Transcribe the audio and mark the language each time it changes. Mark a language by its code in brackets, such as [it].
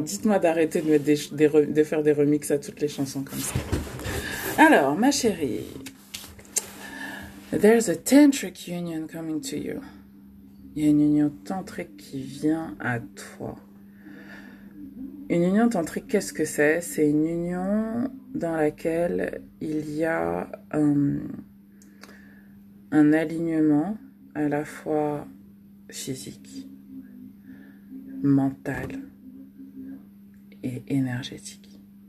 [fr] Dites-moi d'arrêter de mettre de faire des remixes à toutes les chansons comme ça. Alors, ma chérie, [en] there's a tantric union coming to you. [fr] Il y a une union tantrique qui vient à toi. Une union tantrique, qu'est-ce que c'est? C'est une union dans laquelle il y a un alignement à la fois physique, mental et énergétique.